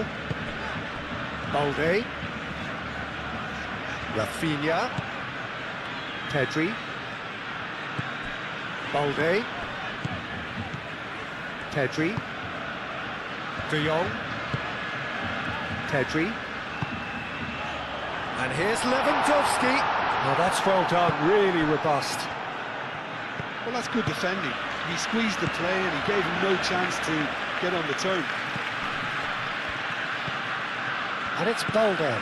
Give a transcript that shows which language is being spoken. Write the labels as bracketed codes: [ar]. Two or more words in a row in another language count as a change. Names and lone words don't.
[en] Balde. Rafinha. Pedri. Balde. Pedri. De Jong. Pedri. And here's Lewandowski. Oh, that's well done, really robust. Well, that's good defending. He squeezed the play and he gave him no chance to get on the turn. And it's Balde.